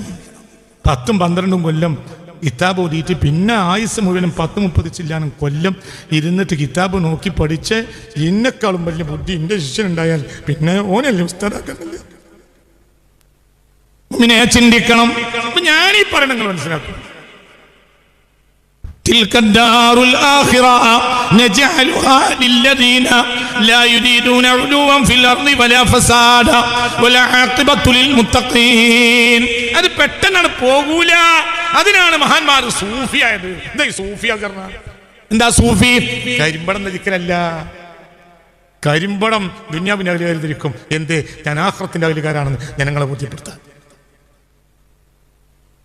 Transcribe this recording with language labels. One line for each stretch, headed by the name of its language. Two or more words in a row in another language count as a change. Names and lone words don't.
Malayalam: 10-12 കൊല്ലം കിതാബ് ഓതിയിട്ട് പിന്നെ ആയുസ് മുഴുവനും 10-30 ചില്ലാനും കൊല്ലം ഇരുന്നിട്ട് കിതാബ് നോക്കി പഠിച്ച് എന്നെക്കാളും വലിയ ബുദ്ധി എൻ്റെ ശിഷ്യനുണ്ടായാൽ പിന്നെ ഓനല്ലേ ഉസ്താദാക്കുന്നില്ല. പിന്നെ ചിന്തിക്കണം. അപ്പൊ ഞാനീ പറയണങ്ങൾ മനസ്സിലാക്കും.
Arabic: تلك الدار الآخرة نجعلها للذين لا يريدون علوا في الأرض ولا فسادا والعاقبة للمتقين.
Malayalam: അത് പെട്ടെന്നാണ് പോകൂല. അതിനാണ് മഹാന്മാർ സൂഫിയായത്. എന്താ ഈ സൂഫിയാകരണ? എന്താ സൂഫി? കരിമ്പടം ധരിക്കലല്ല. കരിമ്പടം ദുന്യാവിന്റെ അകലുകാർ ധരിക്കും. എന്ത്? ഞാൻ ആഖിറത്തിന്റെ അകലുകാരാണെന്ന് ജനങ്ങളെ ബോധ്യപ്പെടുത്താൻ.